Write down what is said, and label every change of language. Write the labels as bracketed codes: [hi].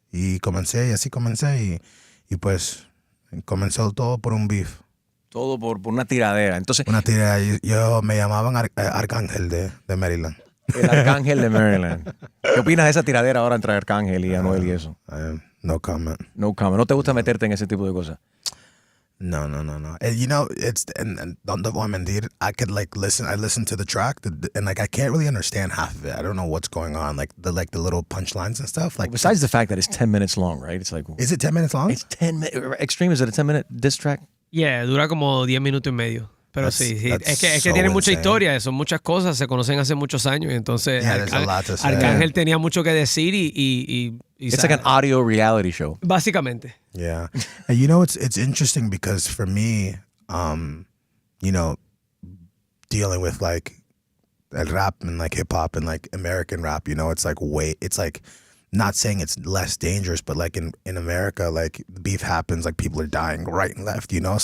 [es] Y comencé y así comencé y pues comenzó todo por un beef. Todo por una tiradera. Entonces, una tiradera. Yo me llamaban Arcángel de Maryland. El Arcángel de Maryland. ¿Qué opinas de esa tiradera ahora entre Arcángel y Anuel y eso? [en] No comment. No comment. [es] ¿No te gusta meterte en ese tipo de cosas? No. [en] And, you know, and don't [es] voy a mentir. [en] I could like listen. I listened to the track, and like I can't really understand half of it. I don't know what's going on, like the little punchlines and stuff. Like, well, besides the fact that it's 10 minutes long, right? It's like, is it 10 minutes long? It's 10 minutes. Extreme, is it a 10-minute diss track? Yeah, [es] dura como 10 minutos y medio. Pero sí. Es que tiene mucha historia, son muchas cosas, se conocen hace muchos años, y entonces Arcángel tenía mucho que decir y [en] it's like an audio reality show. [es] Básicamente. [en] Yeah. And you know, it's interesting because for me, you know, dealing with like [es] el rap [en] and like hip hop and like American rap, you know, it's like not saying it's less dangerous, but like in America, like beef happens, like people are dying right and left, you know?